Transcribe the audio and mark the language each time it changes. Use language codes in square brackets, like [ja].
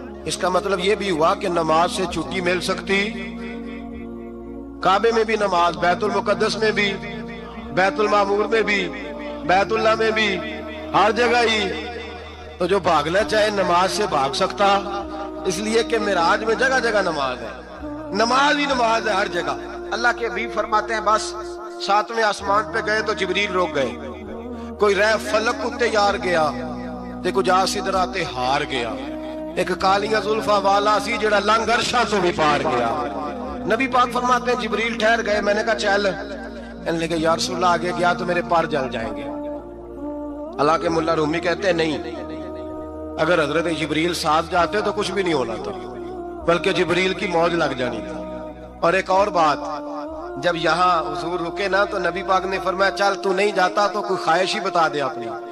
[ur] اس کا مطلب یہ بھی ہوا کہ نماز سے چھٹی مل سکتی. کعبے میں بھی نماز, بیت المقدس میں بھی, بیت المعمور میں بھی, بیت اللہ میں بھی, ہر جگہ ہی. تو جو بھاگنا چاہے نماز سے بھاگ سکتا, اس لیے کہ معراج میں جگہ جگہ نماز ہے, نماز ہی نماز ہے ہر جگہ. اللہ کے حبیب فرماتے ہیں بس 7ویں آسمان پہ گئے تو جبریل روک گئے. [pa] کوئی رہ فلک اتے یار گیا تے کچھ سدرا تے ہار گیا. ایک کالیاں زلفاں والا سی جڑا لنگ عرشاں تو بھی پار گیا. [ur] نبی پاک فرماتے ہیں جبریل ٹھہر گئے. میں نے کہا چل, کہنے لگے یا رسول اللہ آگے گیا تو میرے پار جل جائیں گے. اللہ کے ملا رومی کہتے ہیں نہیں, اگر حضرت جبریل ساتھ جاتے تو کچھ بھی نہیں ہونا تھا, بلکہ جبریل کی موج لگ جانی تھی. اور ایک اور بات, جب یہاں حضور رکے نا تو نبی پاک نے فرمایا چل تو نہیں جاتا تو کوئی خواہش ہی بتا دے اپنی.